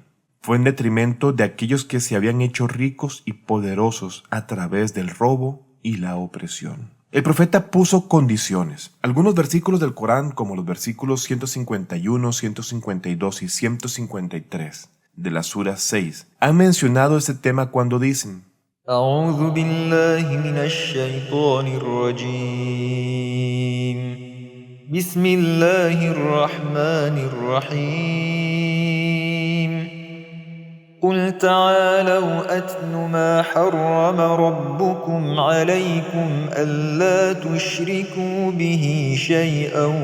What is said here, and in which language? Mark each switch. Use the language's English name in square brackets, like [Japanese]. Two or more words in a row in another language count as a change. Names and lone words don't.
[Spanish] Fue en detrimento de aquellos que se habían hecho ricos y poderosos a través del robo y la opresión. El profeta puso condiciones. Algunos versículos del Corán, como los versículos 151, 152 y 153 de la Sura 6, han mencionado este tema cuando dicen: [Arabic] أعوذ بالله من الشيطان الرجيم بسم الله الرحمن الرحيم قل تعالوا أتل ما حرم ربكم عليكم ألا تشركوا به شيئا